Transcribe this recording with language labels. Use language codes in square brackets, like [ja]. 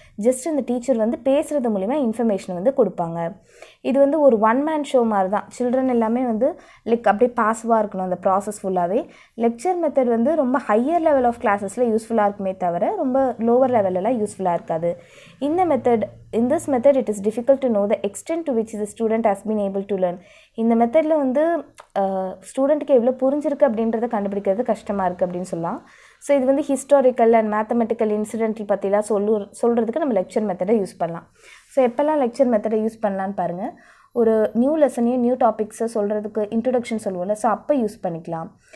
[ta] Just இந்த teacher வந்து பேசுகிறது மூலிமா இன்ஃபர்மேஷன் வந்து கொடுப்பாங்க. இது வந்து ஒரு ஒன் மேன் ஷோ மாதிரி தான். சில்ட்ரன் எல்லாமே வந்து லைக் அப்படியே பாசிவாக இருக்கணும் அந்த ப்ராசஸ் ஃபுல்லாகவே. லெக்சர் மெத்தட் வந்து ரொம்ப [en] higher level of கிளாஸஸில் [ta] யூஸ்ஃபுல்லாக இருக்குமே தவிர ரொம்ப லோவர் லெவலெலாம் யூஸ்ஃபுல்லாக இருக்காது. [en] In this method it is difficult to know the extent to which the student has been able to learn. [ta] இந்த மெத்தடில் வந்து ஸ்டூடெண்ட்டுக்கு எவ்வளோ புரிஞ்சிருக்கு அப்படின்றத கண்டுபிடிக்கிறது கஷ்டமாக இருக்குது அப்படின்னு சொல்லலாம். ஸோ இது வந்து ஹிஸ்டாரிக்கல் அண்ட் மேத்தமெட்டிக்கல் இன்சிடென்ட் பற்றிலாம் சொல்கிறதுக்கு நம்ம லெக்சர் மெத்தடை யூஸ் பண்ணலாம். ஸோ எப்போல்லாம் லெக்சர் மெத்தடை யூஸ் பண்ணலான்னு பாருங்கள். ஒரு நியூ லெசனையும் நியூ டாபிக்ஸை சொல்கிறதுக்கு இன்ட்ரொடக்ஷன் சொல்லுவோம்ல, ஸோ அப்போ யூஸ் பண்ணிக்கலாம்.